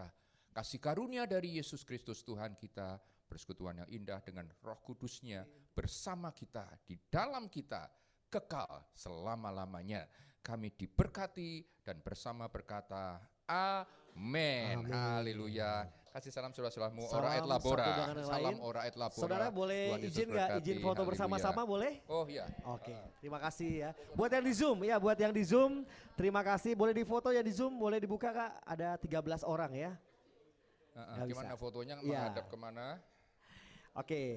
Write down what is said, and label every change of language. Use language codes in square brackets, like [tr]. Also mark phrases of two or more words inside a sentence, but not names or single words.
[id] Kasih karunia dari Yesus Kristus Tuhan kita, persekutuan yang indah dengan Roh Kudus-Nya bersama kita, di dalam kita, kekal selama-lamanya. Kami diberkati dan bersama berkata, Amin. Haleluya. Kasih salam saudara-saudaramu, [la] ora et labora. Salam ora et labora. [id] Saudara boleh izin nggak? Izin foto bersama-sama boleh? Oh iya. Oke, terima kasih ya. Buat yang di Zoom, ya buat yang di Zoom, terima kasih. Boleh difoto ya di Zoom, boleh dibuka Kak. Ada 13 orang ya. Gimana bisa. fotonya Ya. menghadap kemana? Oke.